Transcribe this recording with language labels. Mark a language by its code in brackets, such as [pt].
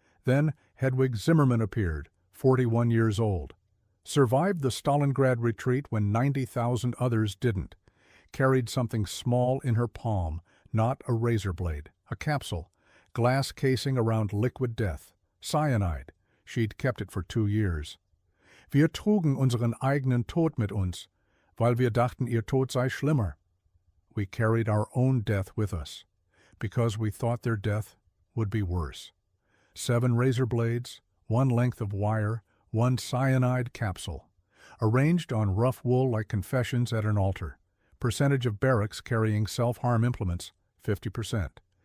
[en] Then Hedwig Zimmermann appeared, 41 years old. Survived the Stalingrad retreat when 90,000 others didn't. Carried something small in her palm, not a razor blade, a capsule, glass casing around liquid death, cyanide. She'd kept it for 2 years. [de] Wir trugen unseren eigenen Tod mit uns, weil wir dachten, ihr Tod sei schlimmer. [en] We carried our own death with us, because we thought their death would be worse. 7 razor blades, 1 length of wire, 1 cyanide capsule, arranged on rough wool like confessions at an altar. Percentage of barracks carrying self-harm implements, 50%.